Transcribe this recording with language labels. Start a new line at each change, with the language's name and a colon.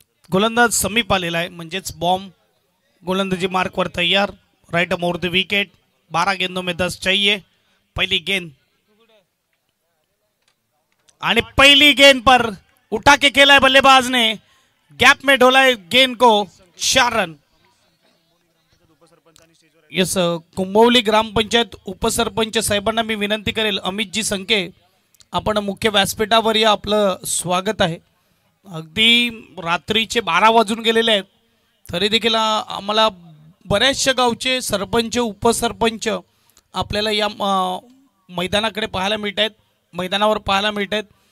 Marathi: गोलंदाज समीप आलेला आहे म्हणजेच बॉम्ब. गोलंदाजी मार्कवर तैयार.
Hindi: Right more the wicket. 12 गेंदों में 10 चाहिए. पहली गेंद
Marathi: आणि पहिली
Hindi: गेंद पर उठा के खेला है बल्लेबाज ने, गैप में ढोला है गेंद को. 4 रन.
Marathi: यस, कुंभवली ग्रामपंचायत उपसरपंच साहेबांना मी विनंती करेल, अमितजी संके आपण मुख्य व्यासपीठावर या, आपलं स्वागत आहे. अगदी रात्रीचे 12 वाजून गेलेले आहेत तरी देखील आम्हाला बऱ्याचशा गावचे सरपंच उपसरपंच आपल्याला या मैदानाकडे पाहायला मिळत आहेत, मैदानावर पाहायला मिळत आहेत.